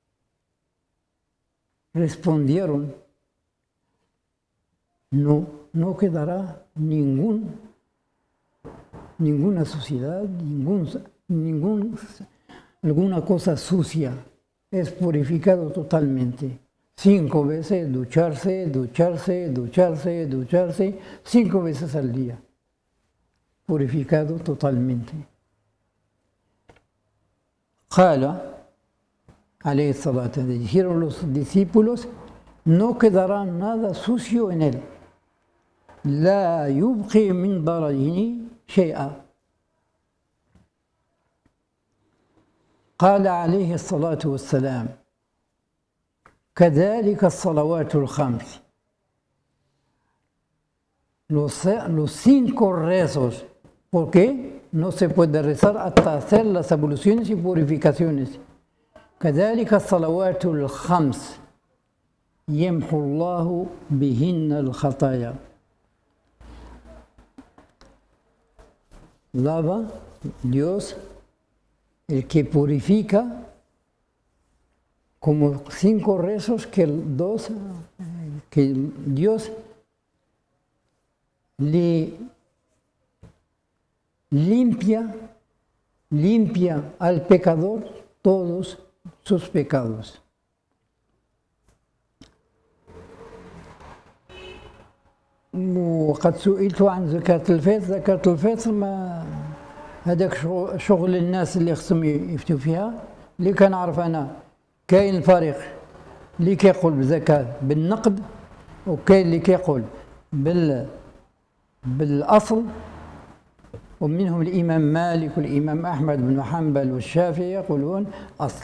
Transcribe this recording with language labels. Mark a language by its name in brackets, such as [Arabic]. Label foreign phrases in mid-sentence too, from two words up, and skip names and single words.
[Spanish] Respondieron, no quedará ninguna suciedad, alguna cosa sucia. Es purificado totalmente. 5 veces ducharse, 5 veces al día. Purificado totalmente. [Arabic] قال عليه الصلاة, [Spanish] dijeron los discípulos, no quedará nada sucio en él. [Arabic] لا يبقي من درجيني شيئا. قال عليه الصلاة والسلام كذلك الصلوات الخمس. [Spanish] Los 5 rezos. ¿Por qué? No se puede rezar hasta hacer las abluciones y purificaciones. [Arabic] كذلك الصلوات الخمس يمحو الله بهن الخطايا. [Spanish] Lava Dios, el que purifica, como 5 rezos que Dios le limpia al pecador todos sus pecados. [Arabic] وقد سئلت عن زكاة الفطر. زكاة الفطر ما هذاك شغل الناس اللي خصهم يفتوا فيها. اللي كنعرف انا كاين الفريق اللي كيقول بزكاة بالنقد، وكاين اللي كيقول بالاصل، ومنهم الامام مالك والامام احمد بن حنبل والشافعي يقولون اصل.